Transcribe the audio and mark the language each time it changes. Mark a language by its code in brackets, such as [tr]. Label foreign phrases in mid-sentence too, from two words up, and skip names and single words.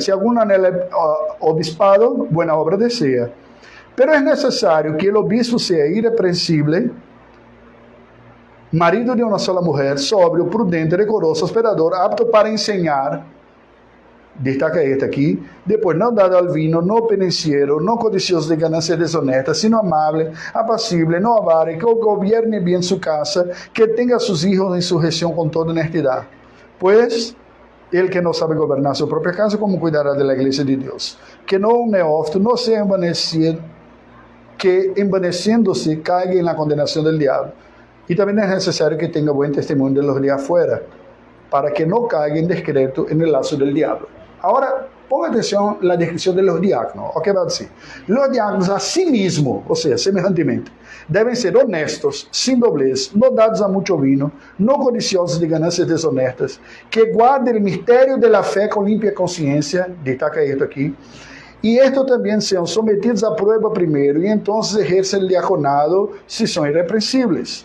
[es] Si alguno anhela obispado, buena obra desea. Pero es necesario que el obispo sea irreprensible, marido de una sola mujer, sobrio, prudente, decoroso, hospedador, apto para enseñar. Destaca este aqui. [pt] Depois, não dado ao vinho, não penitenciero, não codicioso de ganância desonesta, [es] sino amable, apacible, [pt] não avare, que gobierne bem sua casa, que tenha seus hijos em sujeção com toda honestidade. Pois, ele que não sabe governar sua própria casa, como cuidará da igreja de Deus? Que não um neófito, não seja envanecido, que envaneciendo-se caiga na condenação do diabo. E também é necessário que tenha bom testemunho [es] de los de afuera, [pt] para que não caiga em descrédito [es] en el lazo del diablo. Ahora, Ponga atención a la descripción de los diáconos. ¿O qué va a decir? Los diáconos a sí mismos, o sea, semejantemente, deben ser honestos, sin doblez, no dados a mucho vino, no codiciosos de ganancias deshonestas, que guarden el misterio de la fe con limpia conciencia, destaca esto aquí, y estos también sean sometidos a prueba primero, y entonces ejercen el diaconado si son irreprensibles.